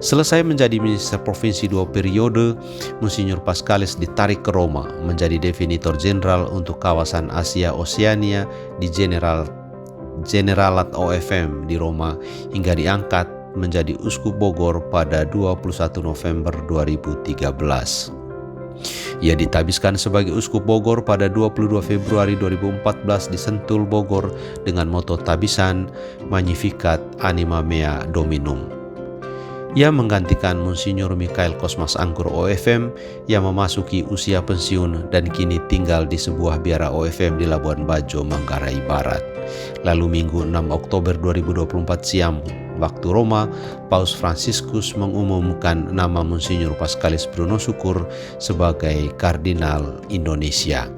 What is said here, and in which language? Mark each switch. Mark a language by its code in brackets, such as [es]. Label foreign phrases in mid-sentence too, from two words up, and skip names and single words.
[id] Selesai menjadi minister provinsi 2 periode, Monsinyur Pascalis ditarik ke Roma menjadi definitor jenderal untuk kawasan Asia Oseania di Generalat OFM di Roma hingga diangkat menjadi uskup Bogor pada 21 November 2013. Ia ditabiskan sebagai uskup Bogor pada 22 Februari 2014 di Sentul, Bogor dengan moto tabisan [la] Magnificat Anima Mea Dominum. [id] Ia menggantikan Monsinyur Mikhail Kosmas Angkur OFM yang memasuki usia pensiun dan kini tinggal di sebuah biara OFM di Labuan Bajo, Manggarai Barat. Lalu Minggu 6 Oktober 2024 siang waktu Roma, Paus Fransiskus mengumumkan nama Monsinyur Pascalis Bruno Syukur sebagai Kardinal Indonesia.